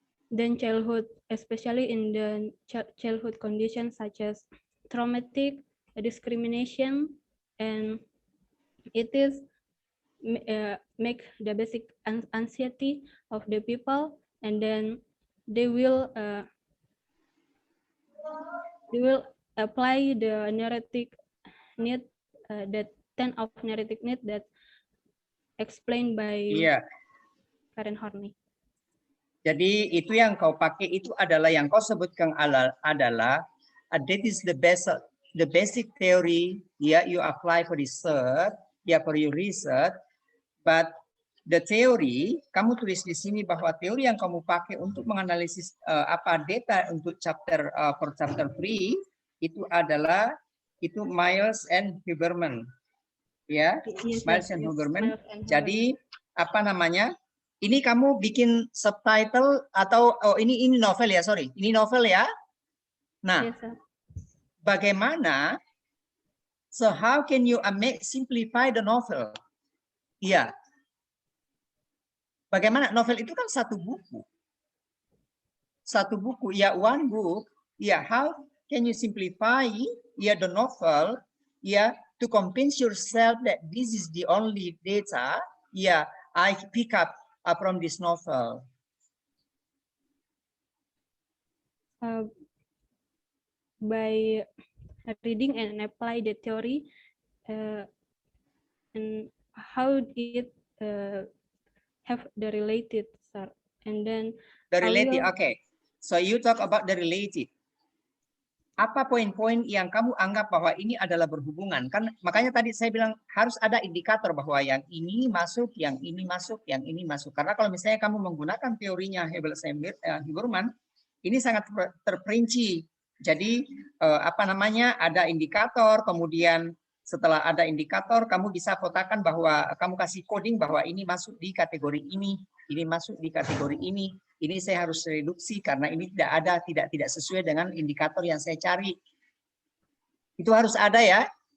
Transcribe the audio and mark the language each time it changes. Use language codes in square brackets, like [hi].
[en] then childhood, especially in the childhood conditions such as traumatic, discrimination, and it is make the basic anxiety of the people, and then they will apply the neurotic need, that 10 of neurotic need that explained by Karen Horney. [id] Jadi itu yang kau pakai itu adalah yang kau sebutkan adalah [en] that is the basic theory you apply for research, for your research, but the theory [id] kamu tulis di sini bahwa teori yang kamu pakai untuk menganalisis apa data untuk chapter for chapter 3 itu adalah Miles and Huberman. Ya, yes, Miles and Huberman. Jadi apa namanya? Ini kamu bikin subtitle atau ini novel ya, sorry. Ini novel ya. Nah, yes, bagaimana? [en] So how can you simplify the novel? [id] Iya. Bagaimana novel itu kan satu buku. Satu buku, ya [en] one book. Ya, how can you simplify the novel to convince yourself that this is the only data I pick up from this novel? By reading and apply the theory, and how it have the related, sir, and then the related. Okay, so you talk about the related. [id] Apa poin-poin yang kamu anggap bahwa ini adalah berhubungan? Kan makanya tadi saya bilang harus ada indikator bahwa yang ini masuk, yang ini masuk, yang ini masuk. Karena kalau misalnya kamu menggunakan teorinya Huberman, ini sangat terperinci Jadi apa namanya, ada indikator, kemudian setelah ada indikator kamu bisa kotakan bahwa kamu kasih coding bahwa ini masuk di kategori ini masuk di kategori ini saya harus reduksi karena ini tidak sesuai dengan indikator yang saya cari. Itu harus ada ya.